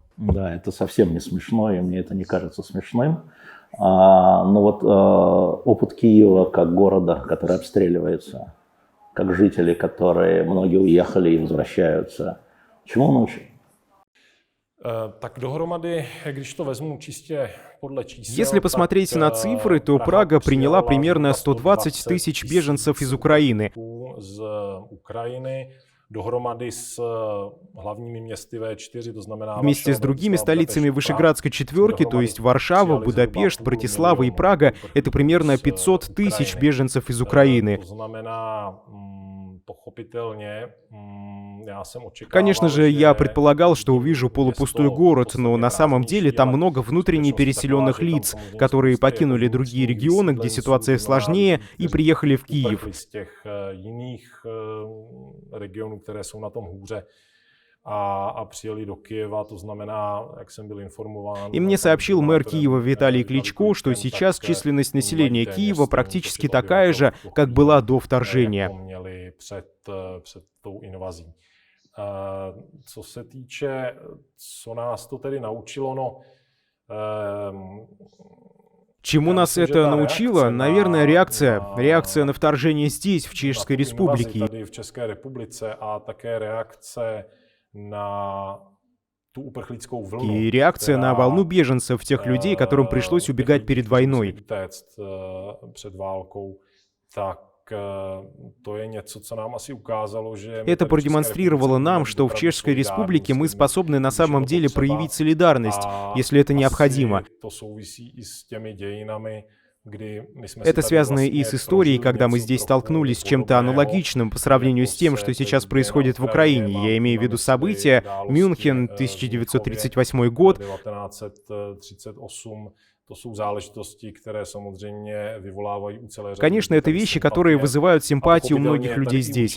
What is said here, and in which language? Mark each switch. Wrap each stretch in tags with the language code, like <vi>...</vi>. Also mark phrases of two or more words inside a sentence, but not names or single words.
<ru>Да, это совсем не смешно, и мне это не кажется смешным. Но вот опыт Киева как города, который обстреливается, как жители, которые многие уехали и возвращаются. Чему он учит?</ru> <cs>Так dohromady, když to vezmu čistě podle čísel,</cs> <ru>Если посмотреть на цифры, то Прага приняла примерно 120 тысяч беженцев из Украины.</ru> <cs>Z Ukrajiny dohromady s hlavními městy V4, to znamená</cs> <ru>Вместе с другими столицами Вышеградской четверки, то есть Варшава, Будапешт, Братислава и Прага, это примерно 500 тысяч беженцев из Украины.</ru> <cs>To znamená, pochopitelně, já jsem očekával,</cs> <ru>Конечно же, я предполагал, что увижу полупустой город, но на самом деле там много внутренне переселенных лиц, которые покинули другие регионы, где ситуация сложнее, и приехали в Киев.</ru> <cs>z těch jiných regionů, které jsou na tom hůře, a přijeli do Kyjeva, to znamená, jak jsem byl informován.</cs> <ru>И мне сообщил мэр Киева Виталий Кличко, что сейчас численность населения Киева практически такая же, как была до вторжения.</ru> <cs>Měli před tou invazí. Co se týče, co nás to tedy naučilo, no...</cs> <ru>Чему нас это научило? Наверное, реакция на вторжение здесь, в Чешской Республике.</ru> <cs>Tady v České republice a také reakce na tu uprchlickou vlnu.</cs> <ru>И реакция на волну беженцев, тех людей, которым пришлось убегать перед войной.</ru> <cs>Před válkou, tak to je něco, co nám asi ukázalo, že...</cs> <ru>Это продемонстрировало нам, что в Чешской Республике мы способны на самом деле проявить солидарность, если это необходимо.</ru> <cs>To souvisí i s těmi dějinami,</cs> <ru>Это связано и с историей, когда мы здесь столкнулись с чем-то аналогичным по сравнению с тем, что сейчас происходит в Украине. Я имею в виду события Мюнхен, 1938 год. Конечно, это вещи, которые вызывают симпатию у многих людей здесь.</ru>